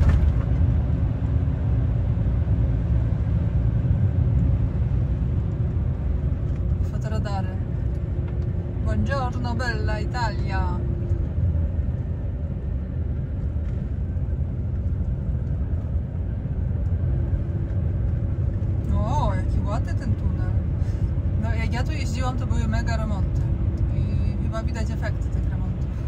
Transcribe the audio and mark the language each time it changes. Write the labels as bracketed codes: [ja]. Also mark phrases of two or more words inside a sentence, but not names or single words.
[pl] Fotoradary. [it] Buongiorno bella Italia. [pl] O, jaki ładny ten tunel. No, jak ja tu jeździłam, to były mega remonty i chyba widać efekty tych remontów.